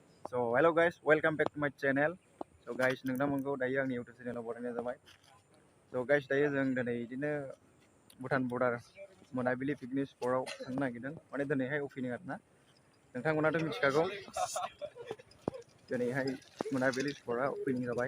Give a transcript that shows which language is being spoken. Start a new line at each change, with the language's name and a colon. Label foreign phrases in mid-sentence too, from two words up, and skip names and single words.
English: So hello guys, welcome back to my channel. So guys,
Bodo: नोंथांमोनखौ दायो आंनि YouTube चेनेलाव बरायनाय जाबाय.
English: So guys,
Bodo: दायो जों दिनै बिदिनो भुटान बर्डार मोनाबिलि
English: picnic spotआव
Bodo: थांनो नागिरदों. माने दिनैहाय अपेनिं आरोना. नोंथांमोनाथ' मिथिखागौ. दिनैहाय मोनाबिलि स्पटआ अपेनिं जाबाय.